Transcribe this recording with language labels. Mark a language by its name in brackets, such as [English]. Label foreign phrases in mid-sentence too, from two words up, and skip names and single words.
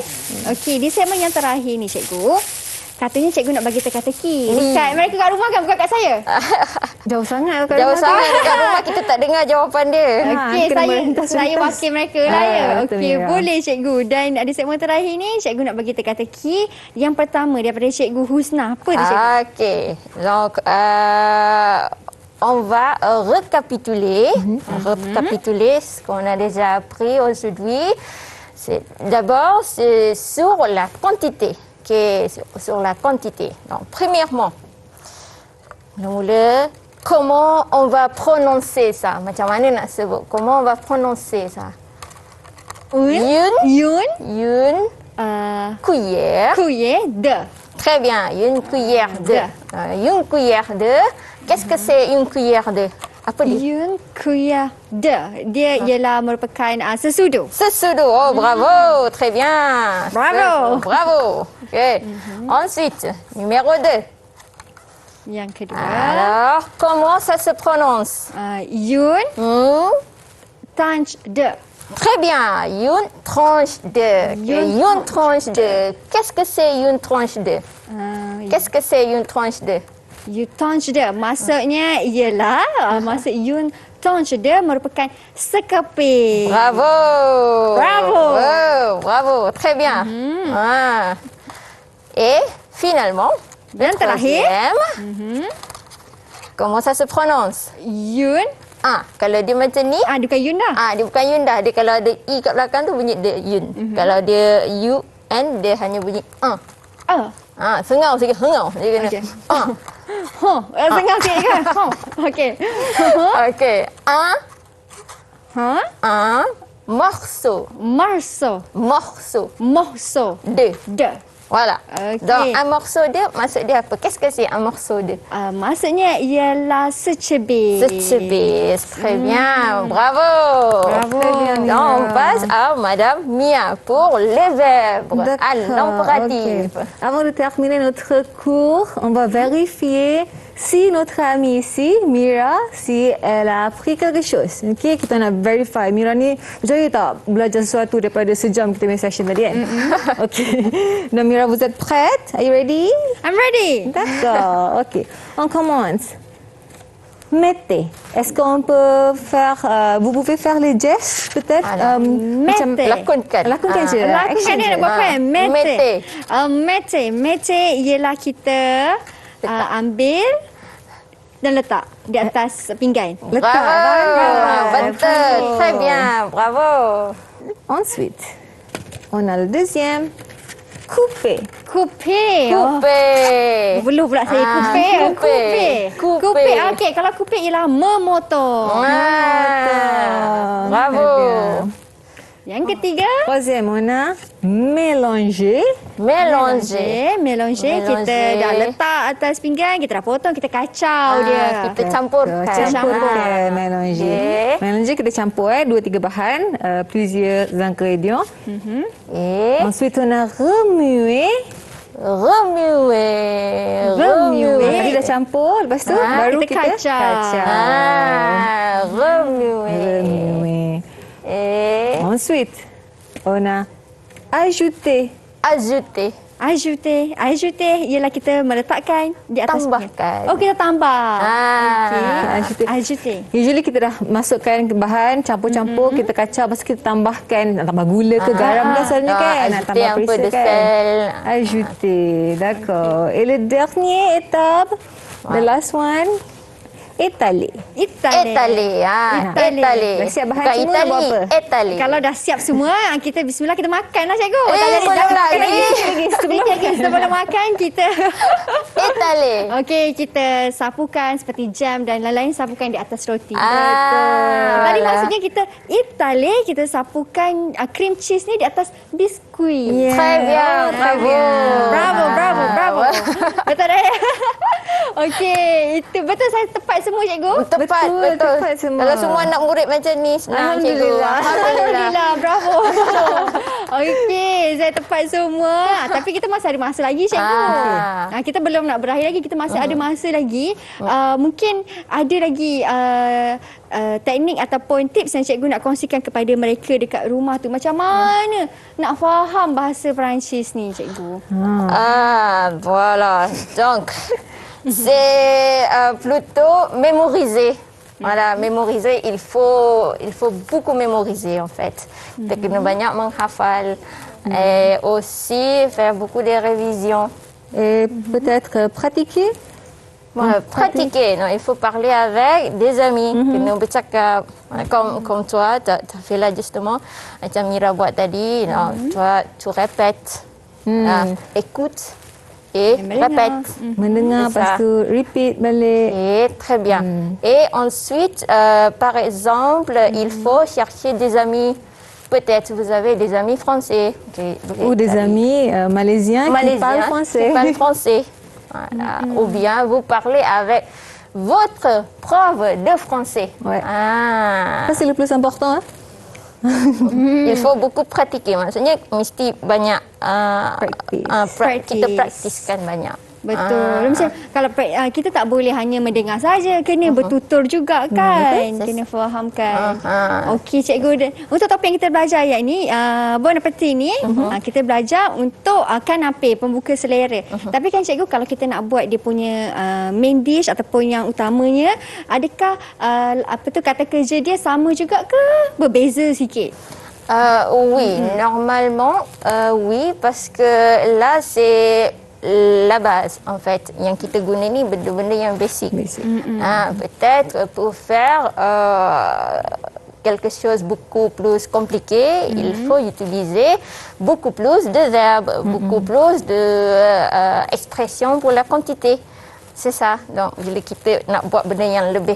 [Malay] Okey, di segmen yang terakhir ni cikgu. Katanya cikgu nak bagi teka-teki. Dekat mereka kat rumah kan, bukan kat saya. Jauh sangat kat Jauh rumah sangat tu. dekat rumah kita tak dengar jawapan dia. Okey, kena saya merentas-rentas. wakil mereka lah ya. betul, Okey, Mira. boleh cikgu. Dan di segmen terakhir ni cikgu nak bagi teka-teki. Yang pertama daripada cikgu Husna. Apa tu cikgu? Ok. [French] Donc, on va récapituler, récapituler ce qu'on a déjà appris aujourd'hui. D'abord, c'est sur la quantité. Sur la quantité. Donc, premièrement, comment on va prononcer ça? [Malay] Macam mana nak sebut? [French] Comment on va prononcer ça? Yun. Cuillère. Kuye. De. Très bien, une cuillère de. Une cuillère de. Qu'est-ce que c'est une cuillère de? [Malay] Apa dia? [French] Yun kuya de. [Malay] Dia ialah merupakan sesudu. Sesudu. [French] Oh, bravo. Très bien. Bravo. Bravo. OK. Ensuite, numéro 2. [Malay] Yang kedua. [French] Alors, comment ça se prononce? Yun. Tanj de. Très bien. Une tranche de. Une tranche de. Qu'est-ce que c'est une tranche de? Qu'est-ce que c'est une tranche de? [Malay] You touch dia. Maksudnya ialah maksud you touch dia merupakan sekeping. [French] Bravo. Bravo. Bravo. Très bien. Ah. Et finalement, le [Malay] Dan terakhir, [French] troisième. Comment ça se prononce? Yun. [Malay] Kalau dia macam ni, Dia bukan Yun dah. dia bukan yun dah. Dia kalau ada i kat belakang tu bunyi dia yun. Kalau dia u n dia hanya bunyi sengau sikit, hengau. Dia kena. Okey. Sengah sikit kan? Okey. Okey. [French] Un morceau. Morceau. Morceau. Morceau. De. Voilà. [Malay] Okey. [French] Donc, un morceau de, [Malay] maksud dia apa? [French] Qu'est-ce que c'est un morceau de? [Malay] Maksudnya ialah secebis. Secebis. [French] Très bien. Bravo. Bravo. Très bien, Mia. Donc, on passe à Madame Mia pour les verbes à l'impératif. ok. Avant de terminer notre cours, on va vérifier si notre amie ici, Mira, si elle a appris quelque chose. [Malay] Okay, kita nak verify. Mira ni percaya tak belajar sesuatu daripada sejam kita punya session tadi kan? Okay. Dan Mira, [French] vous êtes prête? [English] Are you ready? I'm ready. [French] D'accord, ok. On commence. Mettez. Est-ce qu'on peut faire... vous pouvez faire les gestes peut-être? Mettez. [Malay] Lakonkan. Lakonkan je. Lakukan Action dia je. nak buat kan? [French] Mete. Mete. [Malay] Mete ialah kita ambil dan letak di atas pinggan. Letak. Bravo. Betul. [French] Bravo. Très bien. Bravo. Ensuite, on a le deuxième. Couper. Couper. Coupé. [Malay] Belum pula saya couper. [French] Couper. Couper. [Malay] Okey, kalau couper ialah memotong. Bravo. Yang ketiga, [French] Troisième, on a mélanger. Mélanger. Mélanger. [Malay] Kita dah letak atas pinggan, kita dah potong, kita kacau dia. Kita campurkan. Campurkan mélanger. Okay. Mélanger kita campur 2-3 bahan, [French] plusieurs ingrédients. Et Ensuite, on a remuer. remuer. [Malay] Tadi dah campur, lepas tu baru kita kacau. [French] Remuer. Remuer. Et Ensuite, on a ajouter. ajouter. [Malay] Ajouter ialah kita meletakkan di atas Tambahkan. pinggan. Oh, kita tambah. [French] Ajouter. Ajouter. [Malay] Usually kita dah masukkan bahan, campur-campur, kita kacau, lepas tu kita tambahkan, nak tambah gula ke garam ke asalnya kan? Nak [French] Ajouter [Malay] tambah [French] un peu [Malay] perisa [French] de [Malay] kan? [French] sel. Ajouter, d'accord. Et le dernier étape, [English] the last one, [French] étaler. Étaler. Étaler. [Malay] Dah siap bahan Bukan semua, Itali. buat apa? [French] Étaler. [Malay] Kalau dah siap semua, kita bismillah kita makan lah cikgu. belum lagi. Sebelum makan kita [French] Étaler. [Malay] okey, kita sapukan seperti jam dan lain-lain sapukan di atas roti. Tadi [French] Voilà. [Malay] maksudnya kita itale, kita sapukan [English] cream cheese [Malay] ni di atas biskuit. Yeah. [French] Très bien. Bravo. Bravo. [Malay] Betul dah ya? Okey, itu betul saya tepat semua cikgu? Tepat. Tepat semua. Kalau semua anak murid macam ni, senang cikgu. Alhamdulillah, bravo. Okey, saya tepat semua. Tapi kita masih ada masa lagi cikgu. Kita belum nak berakhir lagi, kita masih ada masa lagi. Mungkin ada lagi teknik ataupun tips yang cikgu nak kongsikan kepada mereka dekat rumah tu. Macam mana nak faham bahasa Perancis ni cikgu? [French] Voilà. Donc, c'est plutôt mémoriser. Voilà, mémoriser, il faut beaucoup mémoriser en fait. [Malay] Kita kena banyak menghafal [French] et aussi faire beaucoup de révisions. Et peut-être pratiquer. Voilà, pratiquer. Non, il faut parler avec des amis. [Malay] Kena bercakap. [French] Comme toi, tu as fait là justement. [Malay] Macam Mira buat tadi. [French] Non, toi, tu répètes. Écoute et répète. [Malay] Mendengar, [French] C'est ça. [Malay] lepas tu repeat balik. [French] Et très bien. Et ensuite, par exemple, il faut chercher des amis. Peut-être vous avez des amis français. Ou des amis malaisiens qui parlent français. Qui parlent français. Voilà. Ou bien vous parlez avec votre prof de français. Ouais. Ça, c'est le plus important. Hein? Il faut beaucoup pratiquer. [Malay] Maksudnya mesti banyak [English] Practice. [Malay] kita praktiskan banyak. Betul. Macam kalau kita tak boleh hanya mendengar saja, kena bertutur juga kan. Kena fahamkan. Okey cikgu, untuk topik yang kita belajar ayat ni, [French] bon appetit [Malay] ni, kita belajar untuk kanape, pembuka selera. Tapi kan cikgu, kalau kita nak buat dia punya main dish ataupun yang utamanya, adakah kata kerja dia sama juga ke berbeza sikit? [French] Oui, normalement, oui, parce que là, c'est la base, en fait. [Malay] Yang kita guna ni benda-benda yang basic. [French] Peut-être pour faire quelque chose beaucoup plus compliqué, il faut utiliser beaucoup plus de verbes, beaucoup plus d'expressions pour la quantité. C'est ça. Donc, [Malay] bila kita nak buat benda yang lebih